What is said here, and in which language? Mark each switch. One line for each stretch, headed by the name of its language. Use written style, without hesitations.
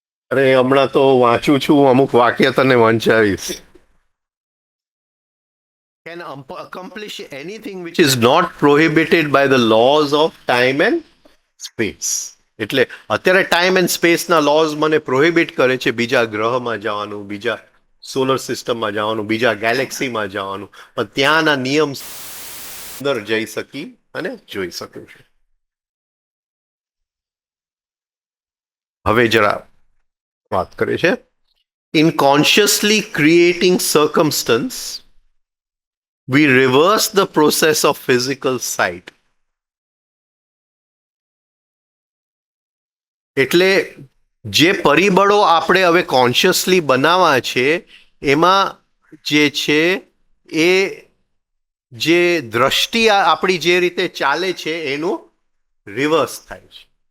Gujarati: અરે હમણાં તો વાંચું છું, અમુક વાક્ય તને વંચાવીશ.
English: Can accomplish anything which is not prohibited by the laws of time and space.
Gujarati: એટલે અત્યારે ટાઈમ એન્ડ સ્પેસના લોઝ મને પ્રોહિબિટ કરે છે બીજા ગ્રહમાં જવાનું, બીજા સોલર સિસ્ટમમાં જવાનું, બીજા ગેલેક્સીમાં જવાનું, પણ ત્યાંના નિયમ અંદર જઈ શકી અને જોઈ શકું છું. હવે જરા વાત કરે છે.
English: In consciously creating circumstances we reverse the process of physical sight.
Gujarati: એટલે જે પરિબળો આપણે હવે કોન્શિયસલી બનાવવા છે એમાં જે છે એ જે દ્રષ્ટિ આપણી જે રીતે ચાલે છે એનું રિવર્સ થાય છે.